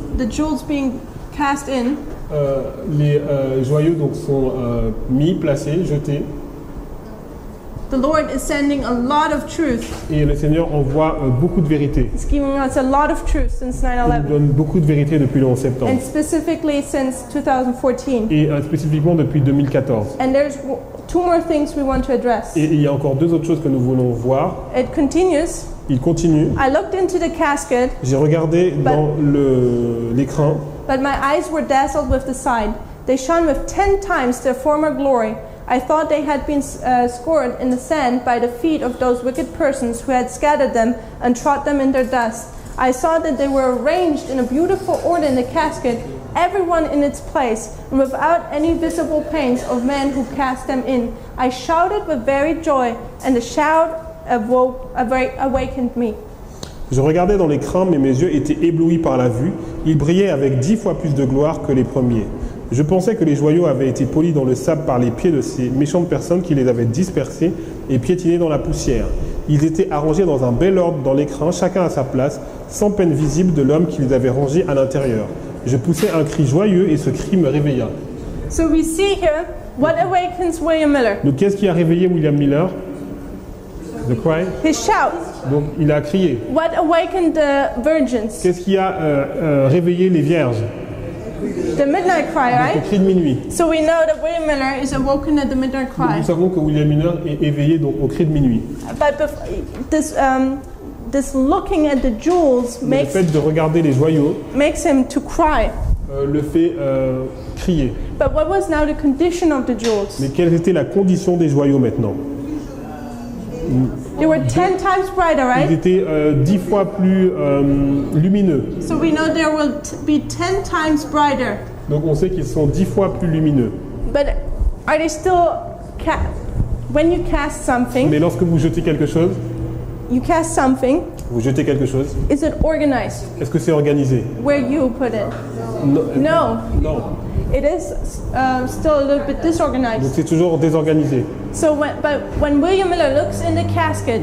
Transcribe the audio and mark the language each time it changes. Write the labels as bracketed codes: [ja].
[en] the jewels being cast in. [fr] les joyaux donc sont mis, placés, jetés. [en] The Lord is sending a lot of truth. [fr] Et le Seigneur envoie beaucoup de vérités. [en] He's giving us a lot of truth since [fr] Il [en] 9/11, [fr] nous donne beaucoup de vérités depuis le 11 septembre. [en] and specifically since 2014. [fr] Et spécifiquement depuis 2014. [en] And there's two more things we want to address. [fr] Et il y a encore deux autres choses que nous voulons voir. [en] It continues. [fr] Il continue. [en] I looked into the casket, [fr] J'ai regardé dans l'écran [en] but my eyes were dazzled with the sight. They shone with 10 times their former glory. I thought they had been scored in the sand by the feet of those wicked persons who had scattered them and trod them in their dust. I saw that they were arranged in a beautiful order in the casket, everyone in its place, and without any visible pains of men who cast them in. I shouted with very joy, and the shout awakened me. [fr] Je regardais dans l'écran, mais mes yeux étaient éblouis par la vue. Ils brillaient avec 10 fois plus de gloire que les premiers. Je pensais que les joyaux avaient été polis dans le sable par les pieds de ces méchantes personnes qui les avaient dispersés et piétinés dans la poussière. Ils étaient arrangés dans un bel ordre dans l'écran, chacun à sa place, sans peine visible de l'homme qui les avait rangés à l'intérieur. Je poussai un cri joyeux et ce cri me réveilla. [en] So we see here what awakens William Miller. [fr] Donc qu'est-ce qui a réveillé William Miller? [en] The cry. His shout. [fr] Donc il a crié. [en] What awakened the virgins? [fr] Qu'est-ce qui a réveillé les vierges? [en] The midnight cry, [fr] Le [en] right? [fr] cri de minuit. [en] So we know that William Miller is awoken at the midnight [fr] Donc, [en] cry. [fr] nous savons que William Miller est éveillé donc au cri de minuit. [en] But this looking at the jewels [fr] Mais le fait de regarder les joyaux [en] makes him to cry. [fr] le fait crier. [en] But what was now the condition of the jewels? [fr] Mais quelle était la condition des joyaux maintenant? [en] They were 10 times brighter, [fr] Ils [en] right? [fr] étaient 10 fois plus lumineux. [en] So we know there will be 10 times brighter. [fr] Donc on sait qu'ils sont 10 fois plus lumineux. [en] But are they still when you cast something, [fr] Mais lorsque vous jetez quelque chose, [en] you cast something, [fr] vous jetez quelque chose, [en] is it organized [fr] est-ce que c'est organisé? [en] where you put it? [fr] Non. [en] No. [fr] Non. [en] It is still a little bit [fr] Donc [en] disorganized. [fr] c'est toujours désorganisé. [en] So when William Miller looks in the casket,